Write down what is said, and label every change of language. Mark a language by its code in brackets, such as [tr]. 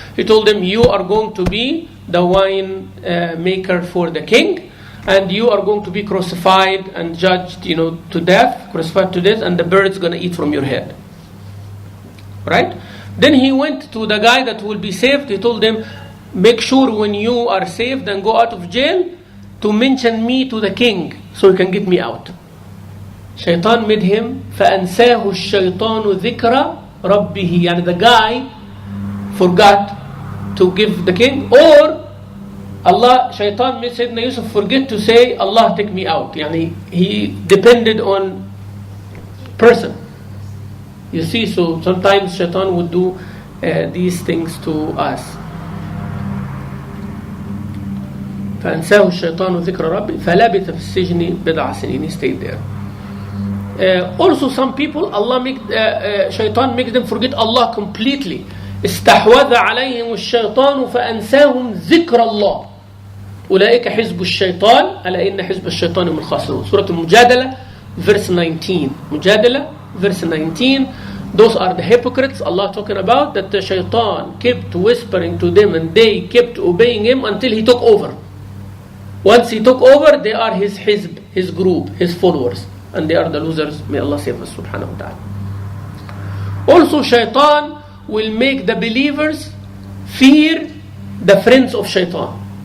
[en] He told them, you are going to be the wine maker for the king, and you are going to be crucified and judged, to death, crucified to death, and the bird's going to eat from your head. Right? Then he went to the guy that will be saved. He told them, make sure when you are saved and go out of jail to mention me to the king so he can get me out. Shaitan made him [ar] فَأَنْسَاهُ الشَّيْطَانُ ذِكْرَ رَبِّهِ. [en] Yani the guy forgot to give the king, or Shaitan made Sayyidina Yusuf forget to say, Allah take me out. Yani he depended on person. You see, so sometimes Shaitan would do these things to us. [ar] فأنساه الشيطان ذكر ربه فلبث في السجن بضع سنين. [en] He stayed there. Also some people, Shaitan makes them forget Allah completely. [ar] استحوذ عليهم الشيطان فأنساهم ذكر الله أولئك حزب الشيطان ألا إن حزب الشيطان هم الخاسرون. [en] Surah Al-Mujadala verse 19. Mujadala verse 19. Those are the hypocrites Allah talking about, that the shaitan kept whispering to them and they kept obeying him until he took over. Once he took over, they are his hizb, his group, his followers, and they are the losers. May Allah save us subhanahu wa ta'ala. Also shaitan will make the believers fear the friends of shaitan.